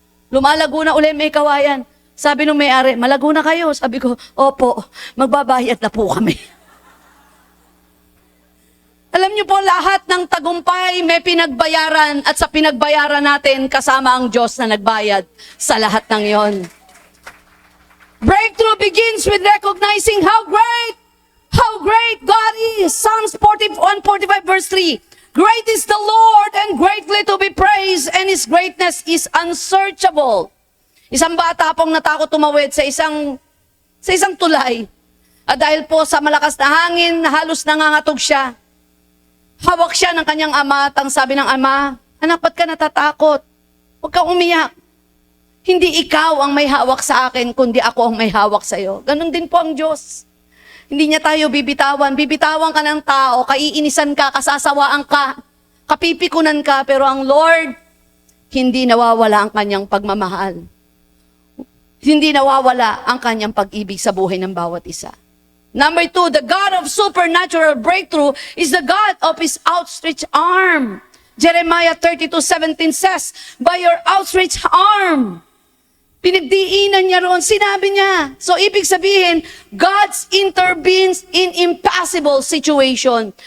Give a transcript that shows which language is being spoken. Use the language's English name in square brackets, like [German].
[Filipino] Lumalago na uli May Kawayan. Sabi nung may-ari, malago na kayo. Sabi ko, opo, magbabayad na po kami. Alam niyo po, lahat ng tagumpay may pinagbayaran at sa pinagbayaran natin, kasama ang Diyos na nagbayad sa lahat ng yon. [English] Breakthrough begins with recognizing how great God is. Psalms 145 verse 3. Great is the Lord and greatly to be praised, and His greatness is unsearchable. [Filipino] Isang bata pong natakot tumawid sa isang tulay. At dahil po sa malakas na hangin, halos nangangatog siya. Hawak siya ng kanyang ama at ang sabi ng ama, anak, ba't ka natatakot? Huwag kang umiyak. Hindi ikaw ang may hawak sa akin, kundi ako ang may hawak sa iyo. Ganon din po ang Diyos. Hindi niya tayo bibitawan. Bibitawan ka ng tao, kaiinisan ka, kasasawaan ka, kapipikunan ka, pero ang Lord, hindi nawawala ang kanyang pagmamahal. Hindi nawawala ang kanyang pag-ibig sa buhay ng bawat isa. [English] Number 2, the God of supernatural breakthrough is the God of His outstretched arm. Jeremiah 32:17 says, by your outstretched arm. [Filipino] Pinagdiinan niya roon, sinabi niya. So, ibig sabihin, [English] God intervenes in impossible situation.